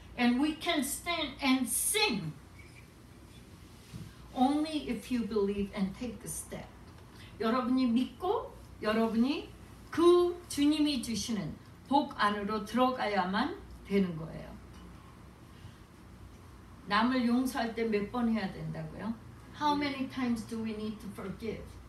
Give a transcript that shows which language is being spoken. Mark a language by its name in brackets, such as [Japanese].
[English] And we can stand and sing only if you believe and take a step. [Korean] 여러분이 믿고 여러분이 그 주님이 주시는 복 안으로 들어가야만 되는 거예요. 남을 용서할 때 몇 번 해야 된다고요? [English] How many times do we need to forgive?